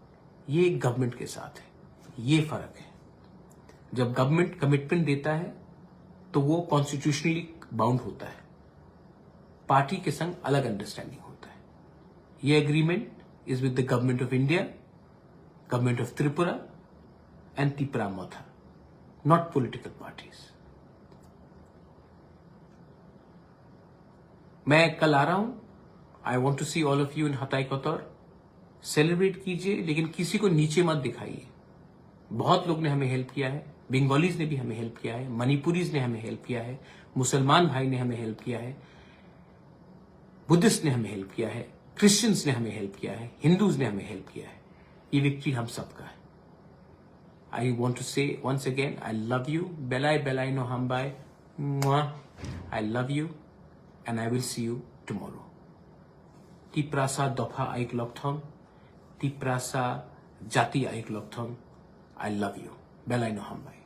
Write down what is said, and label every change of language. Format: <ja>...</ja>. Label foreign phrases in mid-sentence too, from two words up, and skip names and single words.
<hi>ये गवर्नमेंट के साथ है, ये फर्क है। जब गवर्नमेंट कमिटमेंट देता है तो वो</hi> <en>constitutionally bound</en> <hi>होता है, पार्टी के संग अलग अंडरस्टैंडिंग होता है।</hi> <en>ये agreement is with the Government of India, Government of Tripura and Tipra Motha, not political parties.</en> <hi>मैं कल आ रहा हूं,</hi> <en>I want to see all of you in Hatai Kotor.</en> <hi>सेलिब्रेट कीजिए, लेकिन किसी को नीचे मत दिखाइए। बहुत लोग ने हमें हेल्प किया है, बंगालीज ने भी हमें हेल्प किया है, मणिपुरीज ने हमें हेल्प किया है, मुसलमान भाई ने हमें हेल्प किया है, बुद्धिस्ट ने हमें हेल्प किया है, क्रिश्चियंस ने हमें हेल्प किया है, हिंदूज ने हमें हेल्प किया है। ये विक्ट्री हम सबका है।</hi> <en>I want to say once again, I love you,</en> <trp>बेलाई बेलाई नो हम बाय,</trp> <en>I love you and I will see you tomorrow.</en> <trp>तिप्रासा दफा आइक लॉकथॉन, तिप्रासा जाति आइक लॉकथॉन।</trp> <en>I love you.</en> <trp>Belai no hambay.</trp>